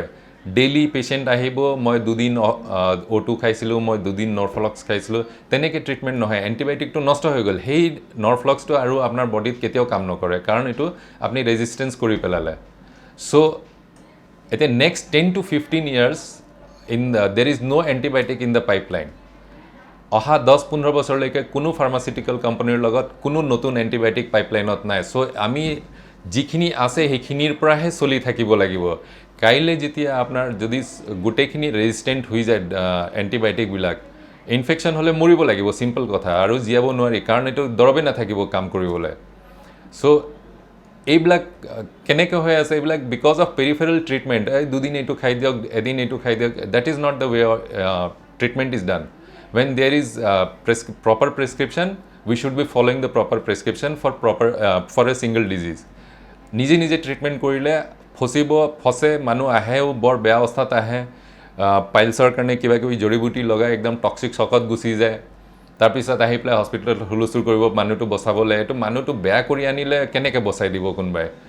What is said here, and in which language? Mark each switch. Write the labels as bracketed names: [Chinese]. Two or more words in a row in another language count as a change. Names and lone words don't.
[English] daily patient [Assamese] আহিব, মই 2 দিন O2 খাইছিলোঁ, মই 2 দিন নৰফ্লক্স খাইছিলোঁ, তেনেকৈ ট্ৰিটমেণ্ট নহয়, এণ্টিবায়'টিকটো নষ্ট হৈ গ'ল. সেই নৰফ্লক্সটো আৰু আপোনাৰ বডিত কেতিয়াও কাম নকৰে, কাৰণ এইটো আপুনি ৰেজিষ্টেঞ্চ কৰি পেলালে. [English] চ' এতিয়া নেক্সট 10 to 15 years there is no antibiotic in the pipeline. [Assamese] অহা 10-15 বছৰলৈকে কোনো ফাৰ্মাচিউটিকেল কোম্পানীৰ লগত কোনো নতুন এণ্টিবায়'টিক পাইপলাইনত নাই. চ' আমি যিখিনি আছে সেইখিনিৰ পৰাহে চলি থাকিব লাগিব. কাইলৈ যেতিয়া আপোনাৰ যদি গোটেইখিনি ৰেজিষ্টেণ্ট হৈ যায় এণ্টিবায়'টিকবিলাক ইনফেকশ্যন হ'লে মৰিব লাগিব চিম্পল কথা আৰু জীয়াব নোৱাৰি কাৰণ এইটো দৰৱেই নাথাকিব কাম কৰিবলৈ চ' এইবিলাক কেনেকৈ হৈ আছে এইবিলাক [English] because of peripheral treatment [Assamese] এই দুদিন এইটো খাই দিয়ক এদিন এইটো খাই দিয়ক [English] that is not the way treatment is done when there is proper prescription we should be following the proper prescription for a single disease [Assamese] নিজে নিজে ট্ৰিটমেণ্ট কৰিলে ফচে মানুহ আহেও বৰ বেয়া অৱস্থাত আহে পাইলছৰ কাৰণে কিবা কিবি জড়িবুটি লগাই একদম টক্সিক চকত গুচি যায় তাৰপিছত আহি পেলাই হস্পিটেলত হুলস্থুল কৰিব মানুহটো বচাবলৈ এইটো মানুহটো বেয়া কৰি আনিলে কেনেকৈ বচাই দিব কোনোবাই